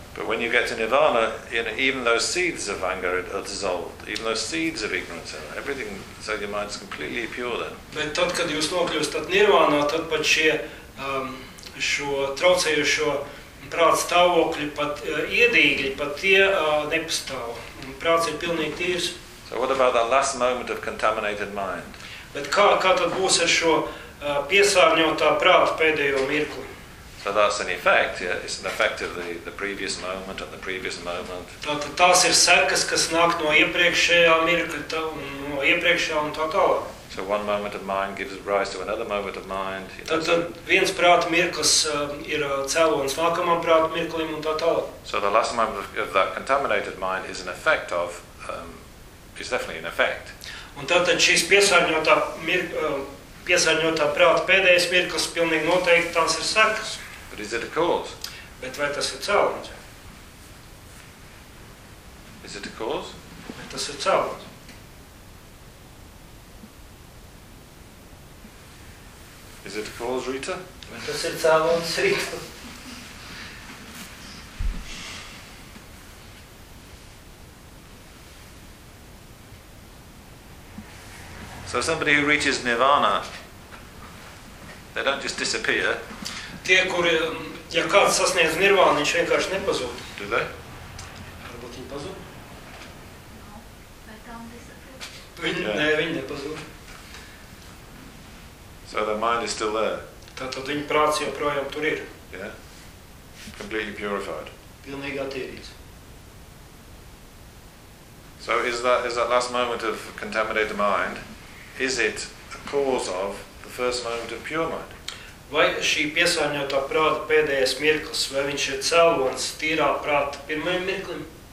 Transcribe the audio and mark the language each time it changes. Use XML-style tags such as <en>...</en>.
<en>But when you get to nirvana, you know, even those seeds of anger are dissolved, even those seeds of ignorance, everything, so your mind is completely pure then.</en> <lv>Bet tad, kad jūs nokļūstat nirvānā, tad pat šie šo traucējošo prāts stāvokļi, pat iedīgļi, pat tie nepastāv. Prāts ir pilnīgi tīrs.</lv> <en>So what about that last moment of contaminated mind?</en> <lv>Bet kā tad būs ar šo piesārņotā prāta pēdējo mirkli?</lv> <en>So that's an effect, yeah. It's an effect of the previous moment and the previous moment.</en> <lv>Tās ir sekas, kas nāk no iepriekšējā mirkļa, no iepriekšējā un tā tālāk.</lv> <en>So one moment of mind gives rise to another moment of mind.</en> <lv>Tad viens prāta mirklis ir cēlons nākamam prāta mirklim un tā tālāk.</lv> <en>So the last moment of that contaminated mind is an effect of, is definitely an effect.</en> <lv>Un tad šīs piesārņotā prāta pēdējais mirklis pilnīgi noteikti tās ir sekas.</lv> <en>But is it a cause?</en> <lv>Bet vai tas ir cēlons?</lv> <en>Is it a cause?</en> <lv>Bet tas ir cēlons.</lv> <en>Is it a cause, Rita?</en> <lv>Bet tas ir cēlons, Rita.</lv> <en>So somebody who reaches nirvana, they don't just disappear.</en> <lv>Tie, kuri, ja kāds sasniedz nirvānu, viņš vienkārši nepazūd.</lv> <en>Do they?</en> <lv>Varbūt viņi pazūd.</lv> <en>No, but don't disappear.</en> <lv>Viņi nepazūd.</lv> <en>So their mind is still there.</en> <lv>Tātad viņa prāts joprojām tur ir.</lv> <en>Yeah. Completely purified.</en> <lv>Pilnīgi attīrīts.</lv> <en>So is that last moment of contaminated mind, is it a cause of the first moment of pure mind?</en> <lv>Vai šī piesārņotā prāta pēdējais mirklis, vai viņš ir cēlons tīrā prāta pirmajam mirklim?</lv>